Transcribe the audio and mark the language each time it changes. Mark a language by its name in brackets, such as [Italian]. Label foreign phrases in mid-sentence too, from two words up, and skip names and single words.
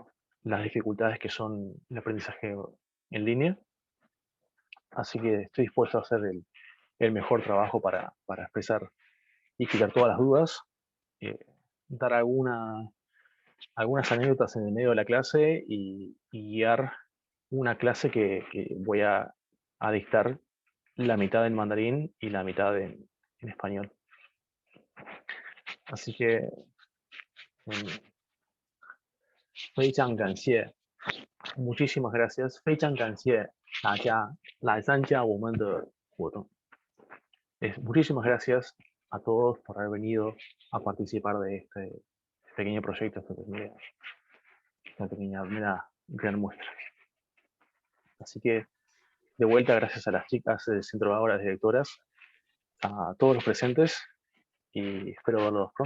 [Spanish] las dificultades que son el aprendizaje en línea, así que estoy dispuesto a hacer el mejor trabajo para expresar y quitar todas las dudas, dar algunas anécdotas en el medio de la clase y guiar una clase que voy a dictar la mitad en mandarín y la mitad en español. Así que [Chinese] 非常感谢 [Spanish] muchísimas gracias， [Chinese] 非常感谢大家来参加我们的活动。 [Spanish] Muchísimas gracias a todos por haber venido a participar de este pequeño proyecto, esta pequeña gran muestra. Así que, de vuelta, gracias a las chicas del Centro Aura, las directoras, a todos los presentes y espero verlos pronto.